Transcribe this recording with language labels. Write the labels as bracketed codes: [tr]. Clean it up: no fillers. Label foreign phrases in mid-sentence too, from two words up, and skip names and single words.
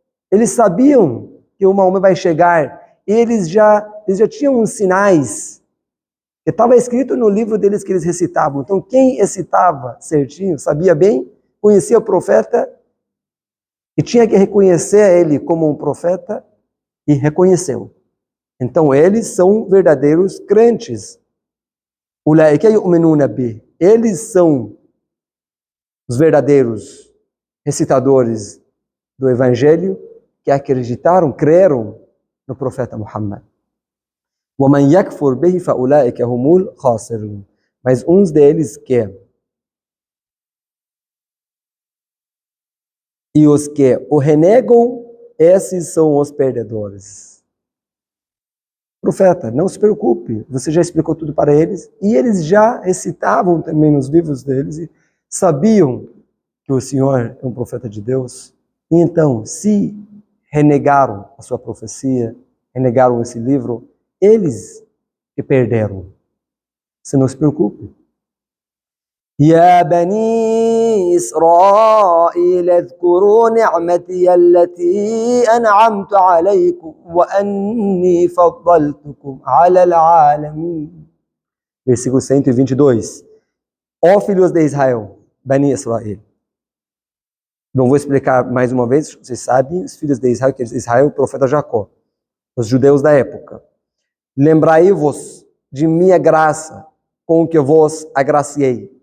[pt] Eles sabiam que o Maomé vai chegar eles já tinham uns sinais que estava escrito no livro deles que eles recitavam. Então, quem recitava certinho, sabia bem, conhecia o profeta e tinha que reconhecer ele como um profeta e reconheceu. Então, eles são verdadeiros crentes. [ar] أولئك يؤمنون به. [pt] Eles são os verdadeiros recitadores do Evangelho que acreditaram, creram no profeta Muhammad. [ar] وَمَنْ يَكْفُرْ بِهِ فَأُولَٰئِكَ هُمُ الْخَاسِرُونَ. [pt] Mas uns deles que e os que o renegam, esses são os perdedores. Profeta, não se preocupe, você já explicou tudo para eles, e eles já recitavam também nos livros deles, e sabiam que o Senhor é um profeta de Deus, e então, se renegaram a sua profecia, renegaram esse livro, eles que perderam. Você não se preocupe. [ar] يا بني إسرائيل اذكروا نعمتي التي أنعمت عليكم وأني فضلتكم على العالمين. [pt] Versículo 122. Ó filhos de Israel, Bani Israel. Não vou explicar mais uma vez, vocês sabem, os filhos de Israel, que é Israel, o profeta Jacó, os judeus da época. Lembrai-vos de minha graça, com que vos agraciei.